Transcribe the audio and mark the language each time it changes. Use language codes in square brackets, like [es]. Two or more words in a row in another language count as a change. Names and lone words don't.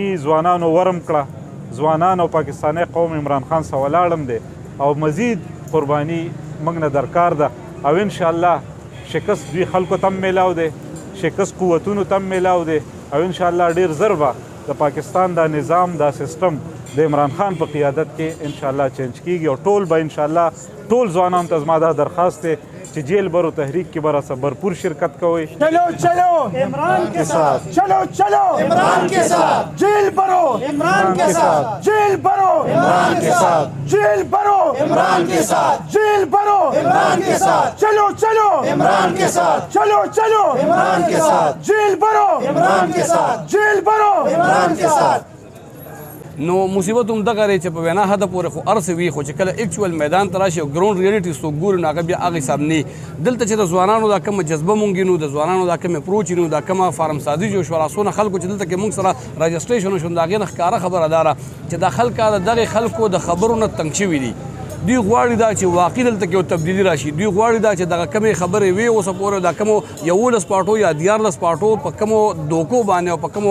[ps] ځوانانو ورم کړه ځوانان او پاکستانی قوم عمران خان سره ولاړم دی او مزید قرباني موږ نه درکار ده او انشاءالله شکست دوی خلکو تم میلاو دی شکست قوتونو تم میلاو دی او انشاءالله ډیر زر به د پاکستان دا نظام دا سیستم د عمران خان په قیادت کې انشاءالله چینج کیږي او ټول به انشاءالله ټول ځوانانو ته زما دا درخواست دی چې جیل برو تحریک کې به راسره بھرپور شرکت کوئ [ur] چلو چلو عمران کے ساتھ چلو چلو عمران کے ساتھ جیل برو عمران کے ساتھ جیل برو عمران کے ساتھ جیل برو عمران کے ساتھ جیل برو عمران کے ساتھ چلو چلو عمران کے ساتھ چلو چلو عمران کے ساتھ جیل برو عمران کے ساتھ جیل برو عمران کے ساتھ [ps] نو مصیبت هم دغه دی چې په وینا حده پورې خو هر څه وي خو چې کله اکچوال میدان ته راشي او [en] ground reality [ps] څوک ګوري نو هغه بیا هغه حساب نه دلته چې د ځوانانو دا کومه جذبه مونږ وینو د ځوانانو دا کومه اپروچ وینو دا کومه فارم سازي جوړ شوه راسونه خلکو چې دلته کې مونږ سره راجسټریشن وشو د هغې نه ښکاره خبره داره چې دا خلک د دغې خلکو د خبرو نه تنګ شوي دي دوی غواړي دا چې واقعي دلته کې یو تبدیلي راشي دوی غواړي دا چې دغه کمې خبرې وي اوسه پورې دا کومو 11 پاټو یا 14 پاټو په کومو دوکو باندې او په کومو